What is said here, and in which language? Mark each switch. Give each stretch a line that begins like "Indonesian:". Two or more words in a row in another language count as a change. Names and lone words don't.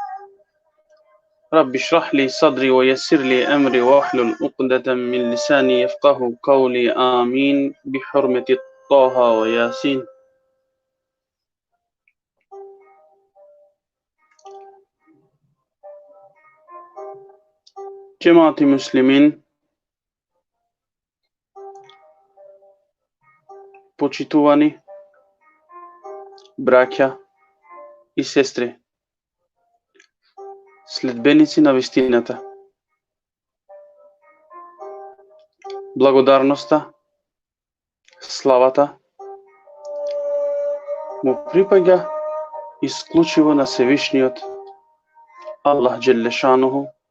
Arabic: رب اشرح لي صدري ويسر لي أمري واحلل عقدة من لساني يفقه قولي. آمين بحرمة طه وياسين.
Turkish: Cemaati muslimin,
Macedonian: почитувани браќа и сестри, следбеници на вистината. Благодарноста, славата му припаѓа исклучиво на Севишниот Аллах Джелешануху,